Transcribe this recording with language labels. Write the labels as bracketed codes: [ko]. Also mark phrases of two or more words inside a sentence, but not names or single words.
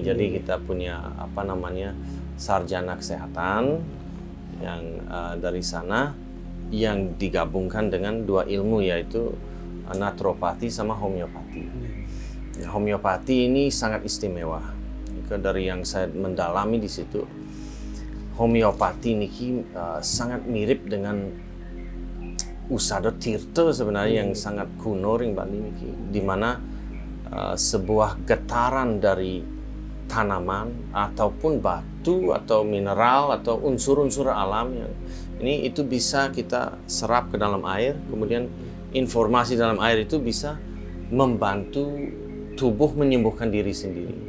[id] Jadi kita punya sarjana kesehatan yang dari sana yang digabungkan dengan dua ilmu, yaitu naturopati sama homeopati. Homeopati ini sangat istimewa. Dari yang saya mendalami di situ, homeopati niki sangat mirip dengan Usada Tirta sebenarnya, yang sangat kuno ring Bali niki, di mana sebuah getaran dari tanaman ataupun batu atau mineral atau unsur-unsur alam yang ini itu bisa kita serap ke dalam air, kemudian informasi dalam air itu bisa membantu tubuh menyembuhkan diri sendiri.